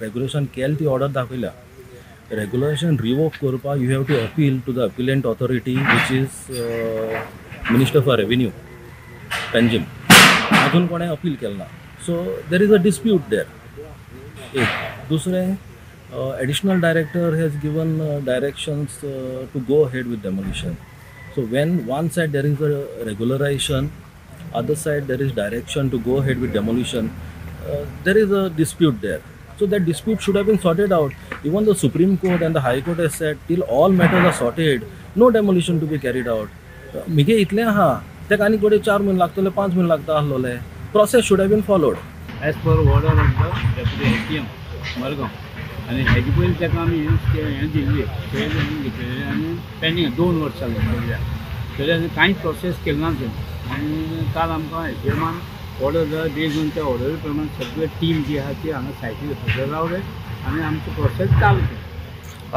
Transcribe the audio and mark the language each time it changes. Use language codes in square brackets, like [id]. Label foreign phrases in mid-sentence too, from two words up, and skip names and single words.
[kok] रेग्युलेशन केलें ती ऑर्डर दाखयल्या. रेग्युलेशन रिवोक करपाक [en] you have to appeal to the appellant authority which is Minister for Revenue Panjim. [kok] अजून कोणें अपील केलें ना. [en] so there is a dispute there. [kok] एक दुसरें [en] additional director has given directions to go ahead with demolition. so when one side there is a regularisation, other side there is direction to go ahead with demolition, there is a dispute there. So that dispute should have been sorted out. Even the Supreme Court and the High Court has said till all matters are sorted, no demolition to be carried out. [kok] मिगे इतलें आहा तेका आनी कोडे 4 म्हयने लागतले, 5 म्हयने लागता आसलोले. [en] Process should have been followed. As per order of the Deputy ATM [kok] मडगांव आनी हेजे पयलीं तेका आमी हें दिल्ली घेतलेलें आनी पेंडींग 2 वर्सां जाल्या तरी कांय प्रोसेस केलें ना तें. आनी काल आमकां एसडीएमान ऑर्डर जाय बेज ऑन त्या ऑर्डरी प्रमाण सगळे टीम जी आहा ती हांगा सायटीर हजर रावले आनी आमचो प्रोसेस चालू केलो.